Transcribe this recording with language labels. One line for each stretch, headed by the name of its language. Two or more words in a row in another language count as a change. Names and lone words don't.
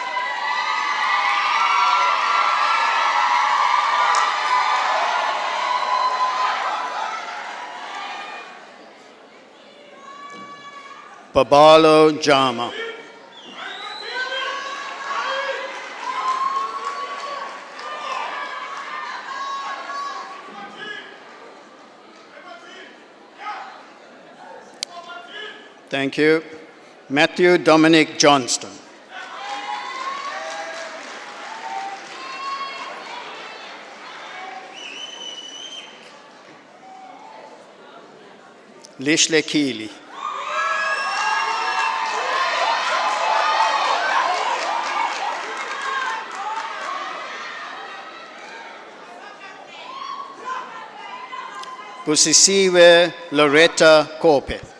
English: Babalo Jama. Thank you. Matthew Dominic Johnston. Lishle Keeley. Busisiwe Loretta Kopeth.